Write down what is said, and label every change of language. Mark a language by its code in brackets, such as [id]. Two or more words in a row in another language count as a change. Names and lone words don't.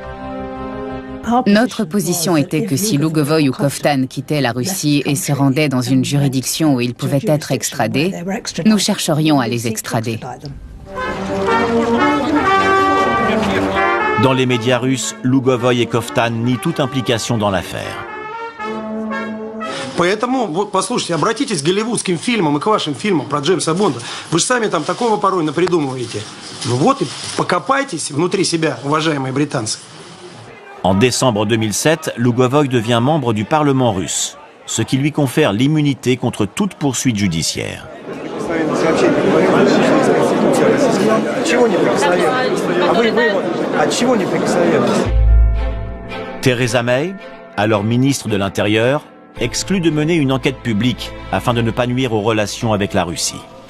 [fr] Notre position était que si Lugovoy ou Koftan quittaient la Russie et se rendaient dans une juridiction où ils pouvaient être extradés, nous chercherions à les extrader. Dans les médias russes, Lugovoy et Koftan nient toute implication dans l'affaire. [ru] Поэтому, вот, послушайте, обратитесь к голливудским фильмам и к вашим фильмам про Джеймса Бонда. Вы же сами там такого порой напридумываете. Ну вот и покопайтесь внутри себя, уважаемые британцы. [fr] En décembre 2007, Lugovoy devient membre du Parlement russe, ce qui lui confère l'immunité contre toute poursuite judiciaire. Theresa May, alors ministre de l'Intérieur, exclut de mener une enquête publique afin de ne pas nuire aux relations avec la Russie.